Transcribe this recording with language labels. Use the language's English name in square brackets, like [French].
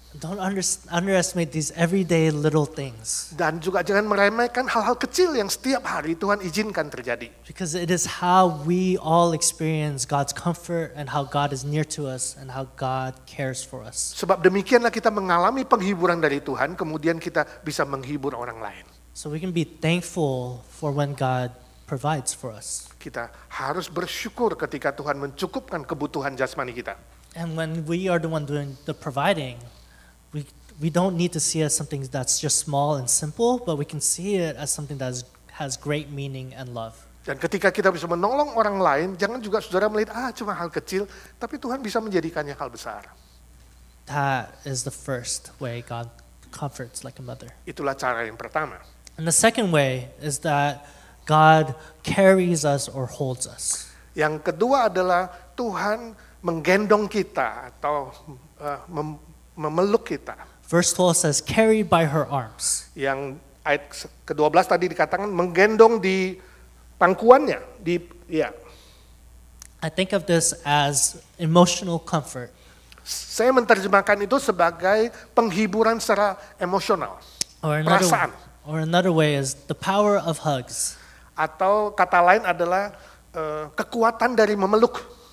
[English] Don't underestimate these everyday little things. [Indonesian] Dan juga jangan meremehkan hal-hal kecil yang setiap hari Tuhan izinkan terjadi. [English] Because it is how we all experience God's comfort and how God is near to us and how God cares for us. [Indonesian] Sebab demikianlah kita mengalami penghiburan dari Tuhan, kemudian kita bisa menghibur orang lain. [English] So we can be thankful for when God provides for us. [Indonesian] Kita harus bersyukur ketika Tuhan mencukupkan kebutuhan jasmani kita. [English] And when we are the one doing the providing, we don't need to see it as something that's just small and simple, but we can see it as something that has great meaning and love. [Indonesian] Dan ketika kita bisa menolong orang lain, jangan juga saudara melihat cuma hal kecil, tapi Tuhan bisa menjadikannya hal besar. [English] That is the first way God comforts like a mother. [Indonesian] Itulah cara yang pertama. [English] And the second way is that God carries us or holds us. [Indonesian] Yang kedua adalah Tuhan menggendong kita atau memeluk kita. [English] Verse 12 says, carried by her arms. [Indonesian] Yang ayat ke-12 tadi dikatakan menggendong di pangkuannya. [English] I think of this as emotional comfort. [Indonesian] Saya menerjemahkan itu sebagai penghiburan secara emosional, perasaan. [English] Or another way is the power of hugs. [Indonesian] Atau kata lain adalah kekuatan dari memeluk.